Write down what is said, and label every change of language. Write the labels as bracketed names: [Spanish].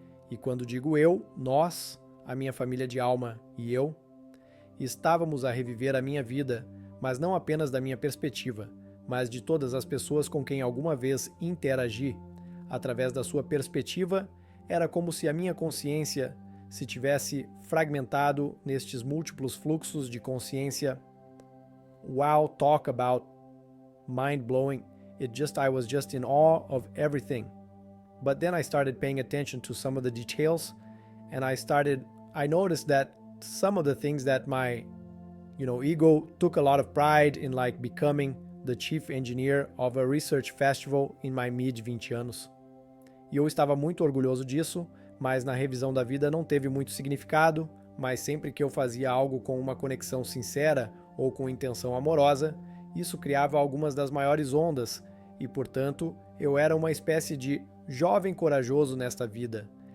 [Portuguese] E quando digo eu, nós, a minha família de alma e eu, estávamos a reviver a minha vida, mas não apenas da minha perspectiva, mas de todas as pessoas com quem alguma vez interagi. Através da sua perspectiva, era como se a minha consciência se tivesse fragmentado nestes múltiplos fluxos de consciência. [English] Wow, talk about mind-blowing. I was just in awe of everything. But then I started paying attention to some of the details, and I noticed that some of the things that my, ego took a lot of pride in, like becoming the chief engineer of a research festival in my mid-20 [Portuguese] anos. E eu estava muito orgulhoso disso, mas na revisão da vida não teve muito significado, mas sempre que eu fazia algo com uma conexão sincera ou com intenção amorosa, isso criava algumas das maiores ondas e, portanto, eu era uma espécie de jovem corajoso nesta vida.